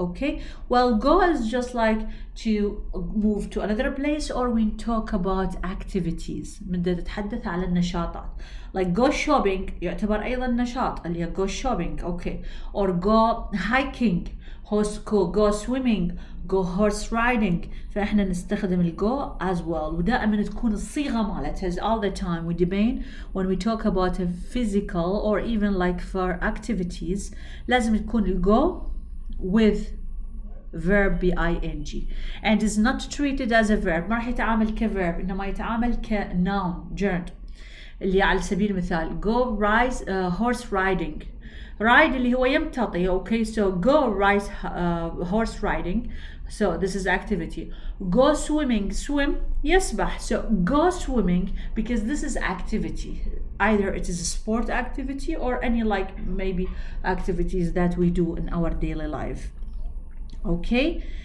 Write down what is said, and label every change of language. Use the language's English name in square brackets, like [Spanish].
[English] okay, well go is just like to move to another place or we talk about activities [Arabic] بدنا نتحدث على النشاطات. [English] like go shopping [Arabic] يعتبر أيضا نشاط اللي هي [English] go shopping. okay, or go hiking, go swimming, go horse riding. [Arabic] فإحنا نستخدم الجو [English] as well [Arabic] ودائما تكون الصيغة مالتها [English] all the time. we debate when we talk about a physical or even like for activities [Arabic] لازم تكون الجو [English] with verb ing and is not treated as a verb. [Arabic] ما راح يتعامل كverb إنما يتعامل كnoun gerund اللي على سبيل المثال go horse riding. ride اللي هو يمتطي. [English] okay, so go ride horse riding, so this is activity. go swimming, swim يسبح. so go swimming because this is activity, either it is a sport activity or any like maybe activities that we do in our daily life. okay,